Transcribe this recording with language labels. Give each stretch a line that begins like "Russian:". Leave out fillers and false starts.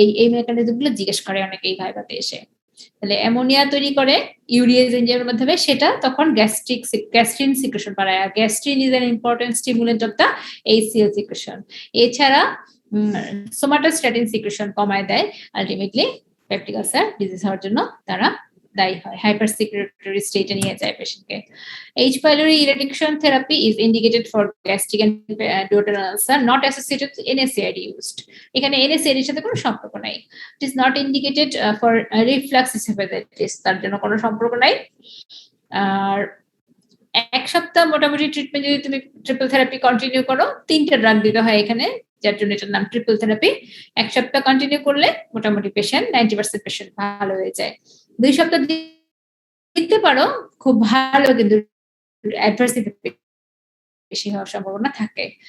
Bangla: এই মেকানিজমগুলো জিজ্ঞেস করে অনেকেই ভাইভাতে এসে। তাহলে অ্যামোনিয়া তৈরি করে ইউরিয়েজ এনজাইমের মাধ্যমে, সেটা তখন গ্যাস্ট্রিন সিক্রেশন বাড়ায়, আর
English: Gastrin is an important stimulant of the HCl secretion.
Bangla: এছাড়া সোমাটোস্ট্যাটিন সিক্রেশন কমায় দেয়, আলটিমেটলি পেপটিক আলসার ডিজিজ হওয়ার জন্য তারা দায়ী হয়, হাইপার সিক্রেটরি স্টেটে নিয়ে যায় পেশেন্টকে।
English: H. pylori eradication therapy is indicated for gastric and duodenal ulcer not associated with NSAID used.
Bangla: এখানে NSAID এর সাথে কোনো সম্পর্ক নাই।
English: It is not indicated for reflux esophagitis,
Bangla: তার জন্য কোনো সম্পর্ক নাই। আর এক সপ্তাহ মোটামুটি ট্রিটমেন্ট যদি তুমি ট্রিপল থেরাপি কন্টিনিউ করো, 3টা ড্রাগ দিতে হয় এখানে, যার জন্য এটার নাম ট্রিপল থেরাপি। এক সপ্তাহ কন্টিনিউ করলে মোটামুটি পেশেন্ট 90% পেশেন্ট ভালো হয়ে যায়। 2 সপ্তাহ দিতে পারো, খুব ভালো, কিন্তু অ্যাডভার্স বেশি হওয়ার সম্ভাবনা থাকে।